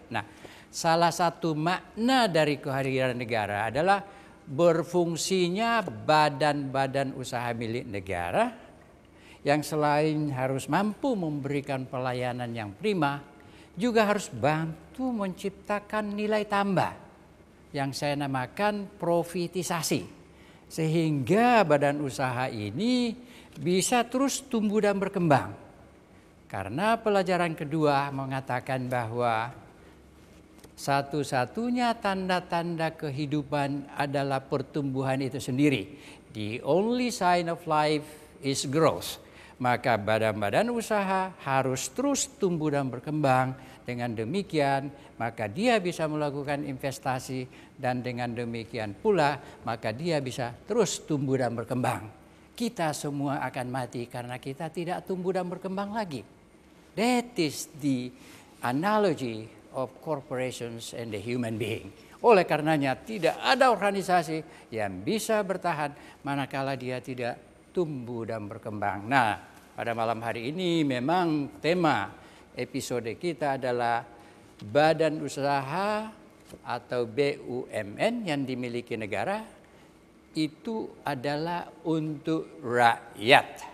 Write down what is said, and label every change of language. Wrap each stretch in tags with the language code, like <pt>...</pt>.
<id>Nah, salah satu makna dari kehadiran negara adalah berfungsinya badan-badan usaha milik negara yang selain harus mampu memberikan pelayanan yang prima, juga harus bantu menciptakan nilai tambah yang saya namakan profitisasi, sehingga badan usaha ini bisa terus tumbuh dan berkembang. Karena pelajaran kedua mengatakan bahwa satu-satunya tanda-tanda kehidupan adalah pertumbuhan itu sendiri.</id> <en>The only sign of life is growth.</en> <id>Maka badan-badan usaha harus terus tumbuh dan berkembang. Dengan demikian, maka dia bisa melakukan investasi, dan dengan demikian pula, maka dia bisa terus tumbuh dan berkembang. Kita semua akan mati karena kita tidak tumbuh dan berkembang lagi.</id> <en>That is the analogy of corporations and the human being.</en> <id>Oleh karenanya tidak ada organisasi yang bisa bertahan manakala dia tidak tumbuh dan berkembang. Nah, pada malam hari ini memang tema episode kita adalah badan usaha atau BUMN yang dimiliki negara itu adalah untuk rakyat.</id>